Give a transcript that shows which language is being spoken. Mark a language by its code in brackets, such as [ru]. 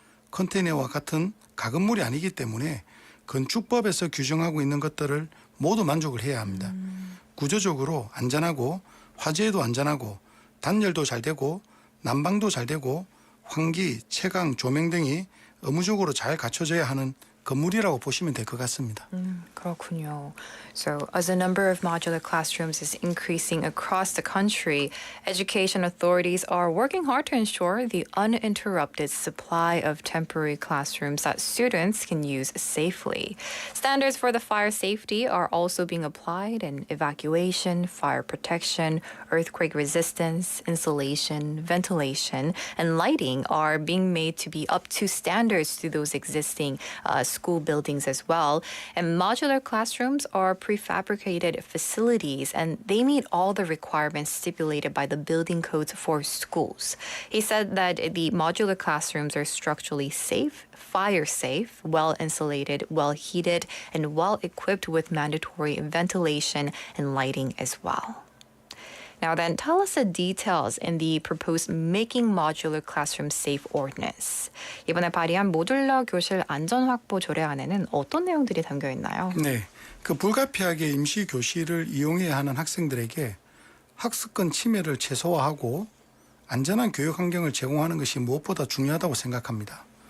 [ko] 컨테이너와 같은 가건물이 아니기 때문에 건축법에서 규정하고 있는 것들을 모두 만족을 해야 합니다. 구조적으로 안전하고 화재에도 안전하고 단열도 잘 되고 난방도 잘 되고 환기, 채광, 조명 등이 의무적으로 잘 갖춰져야 하는 건물이라고 보시면 될 것 같습니다. 그렇군요. [en] So, as the number of modular classrooms is increasing across the country, education authorities are working hard to ensure the uninterrupted supply of temporary classrooms that students can use safely. Standards for the fire safety are also being applied, and evacuation, fire protection, earthquake resistance, insulation, ventilation, and lighting are being made to be up to standards to those existing school buildings as well. And modular classrooms are prefabricated facilities, and they meet all the requirements stipulated by the building codes for schools. He said that the modular classrooms are structurally safe, fire safe, well insulated, well heated, and well equipped with mandatory ventilation and lighting as well. Now then, tell us the details in the proposed Making Modular Classroom Safe Ordinance. [ko] 이번에 발의한 모듈러 교실 안전 확보 조례안에는 어떤 내용들이 담겨 있나요? 네, 불가피하게 임시 교실을 이용해야 하는 학생들에게 학습권 침해를 최소화하고 안전한 교육 환경을 제공하는 것이 무엇보다 중요하다고 생각합니다.